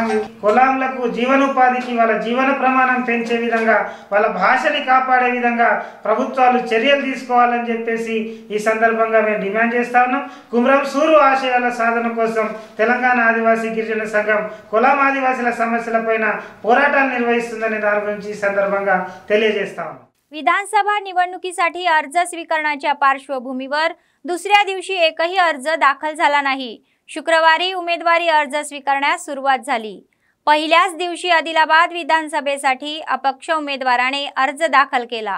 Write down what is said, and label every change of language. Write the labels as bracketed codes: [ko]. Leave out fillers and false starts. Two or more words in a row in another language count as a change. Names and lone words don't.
[te] కులాంలకు జీవనోపాధికి వాళ్ళ జీవన ప్రమాణం పెంచే విధంగా వాళ్ళ భాషని కాపాడే విధంగా ప్రభుత్వాలు చర్యలు తీసుకోవాలని చెప్పేసి ఈ సందర్భంగా మేము డిమాండ్ చేస్తా ఉన్నాం. కుమరం సూరు ఆశయాల సాధన కోసం తెలంగాణ ఆదివాసీ గిరిజన సంఘం కులాం ఆదివాసీల సమస్యలపైన పోరాటాలు నిర్వహిస్తుందని దాని గురించి ఈ సందర్భంగా తెలియజేస్తా ఉన్నాం. [mr] विधानसभा निवडणुकीसाठी अर्ज स्वीकारण्याच्या पार्श्वभूमीवर दुसऱ्या दिवशी एकही अर्ज दाखल झाला नाही. शुक्रवारी उमेदवारी अर्ज स्वीकारण्यास सुरुवात झाली. पहिल्याच दिवशी आदिलाबाद विधानसभेसाठी अपक्ष उमेदवाराने अर्ज दाखल केला.